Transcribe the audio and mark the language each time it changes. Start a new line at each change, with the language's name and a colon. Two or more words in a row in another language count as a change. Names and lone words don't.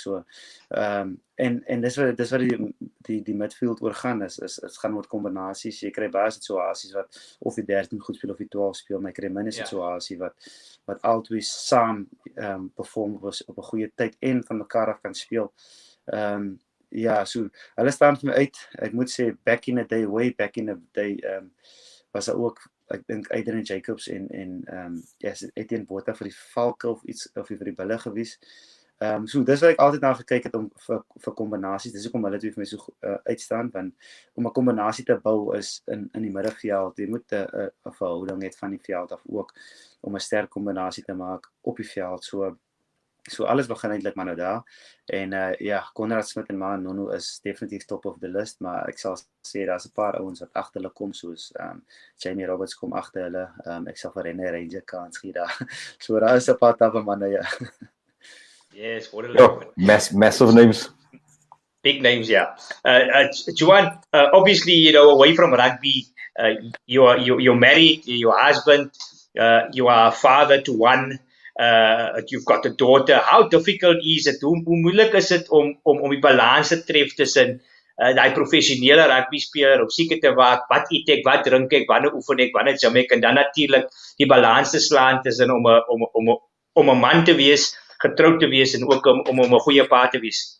Afrikaans: So en dis wat die midfield oor gaan is gaan oor kombinasies. Jy kry baie situasies wat of die 13 goed speel of die 12 speel, maar jy kry minder situasie wat albei saam perform op 'n goeie tyd en van mekaar af kan speel. So hulle staan vir my uit. Ek moet sê
English: way back in the day
Afrikaans: was daar ook, ek dink Adrian Jacobs en Etienne Botha vir die Valke of iets of vir die Bulle gewees. So dis wat ek altyd na gekyk het om vir kombinasies. Dis hoekom hulle twee vir my so uitstaan, want om 'n kombinasie te bou is in die middelveld. Jy moet 'n verhouding hê van die veld af ook om 'n sterk kombinasie te maak op die veld. So alles begin eintlik maar nou daar. En Conrad Smith en Nono is definitief
English: top of the list,
Afrikaans: maar ek sal sê daar's 'n paar ouens wat agter hulle kom, soos Jamie Roberts kom agter hulle. Ek sal vir Rene Ranger kans gee daar. So daar is 'n paar tappe manne, ja.
English: Yes, what a lot. Massive names. Big names, yeah. Juan, obviously, away from rugby, you're married, your husband, you are a father to one. You've got a daughter. How difficult is it?
Afrikaans: Hoe moeilik is dit om die balans te tref tussen daai professionele rugby speler op seker te waak, wat eet ek, wat drink ek, wanneer oefen ek, wanneer gym ek, en dan natuurlik die balans te slaan tussen om 'n man te wees, getroud te wees en ook om 'n goeie pa te wees.